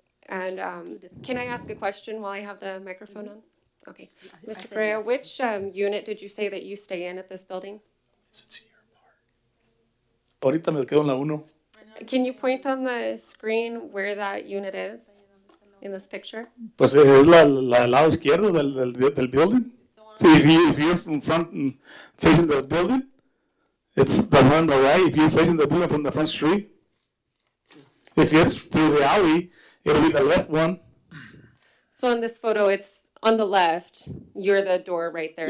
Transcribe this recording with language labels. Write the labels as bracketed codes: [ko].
[en] And can I ask a question while I have the microphone on? Okay. Mr. said Correa, yes. which unit did you say that you stay in at this building? It's a year apart. [es] Ahorita me quedo en la 1. [en] Can you point on the screen where that unit is in this picture? [es] Pues es la del lado izquierdo del building. [en] See, if you're from front facing the building, it's the one on the right. If you're facing the building from the front street, if it's through the alley, it'll be the left one. So in this photo, it's on the left. You're the door right there.